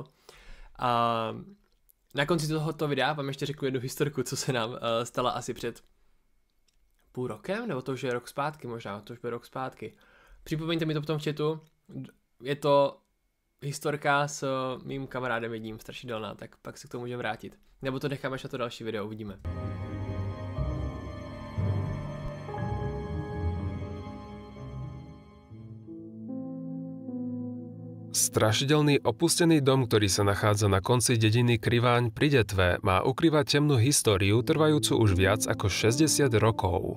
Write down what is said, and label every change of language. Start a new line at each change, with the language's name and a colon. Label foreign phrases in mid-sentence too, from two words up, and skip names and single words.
Czech: A na konci tohoto videa vám ještě řeknu jednu historku, co se nám stala asi před půl rokem, nebo to už je rok zpátky možná, to už bude rok zpátky. Připomeňte mi to v tom chatu, je to historka s mým kamarádem jedním strašidelná, tak pak se k tomu můžeme vrátit. Nebo to necháme až na to další video, uvidíme.
Slovak: Strašidelný opustený dom, ktorý sa nachádza na konci dediny Kriváň pri Detve, má ukrývať temnú históriu trvajúcu už viac ako 60 rokov.